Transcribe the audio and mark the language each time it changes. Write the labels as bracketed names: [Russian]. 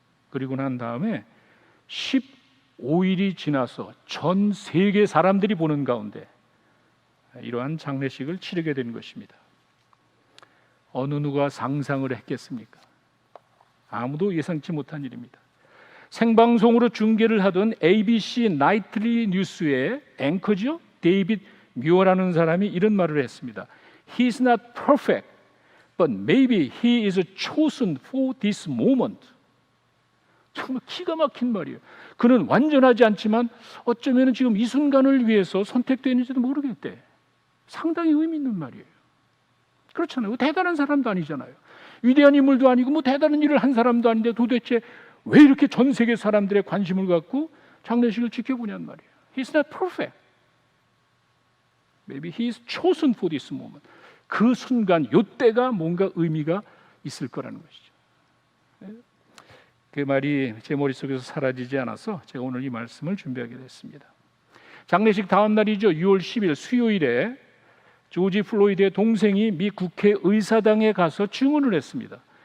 [Korean] 그리고 난 다음에 15일이 지나서 전 세계 사람들이 보는 가운데 이러한 장례식을 치르게 된 것입니다. 어느 누가 상상을 했겠습니까? 아무도 예상치 못한 일입니다. 생방송으로 중계를 하던 ABC 나이트리 뉴스의 앵커죠, 데이빗 뮤어라는 사람이 이런 말을 했습니다. [English] He's not perfect, but maybe he is chosen for this moment. [Korean] 정말 기가 막힌 말이에요. 그는 완전하지 않지만 어쩌면 지금 이 순간을 위해서 선택되는지도 모르겠대. 상당히 의미 있는 말이에요. 그렇잖아요. 대단한 사람도 아니잖아요. 위대한 인물도 아니고 뭐 대단한 일을 한 사람도 아닌데 도대체 왜 이렇게 전 세계 사람들의 관심을 갖고 장례식을 지켜보냔 말이에요. [English] He's not perfect. Maybe he is chosen for this moment. [Korean] 그 순간, 요때가 뭔가 의미가 있을 거라는 것이죠. 그 말이 제 머릿속에서 사라지지 않아서 제가 오늘 이 말씀을 준비하게 됐습니다. 장례식 다음 날이죠. 6월 10일 수요일에 조지 플로이드의 동생이 미 국회 의사당에 가서 증언을 했습니다.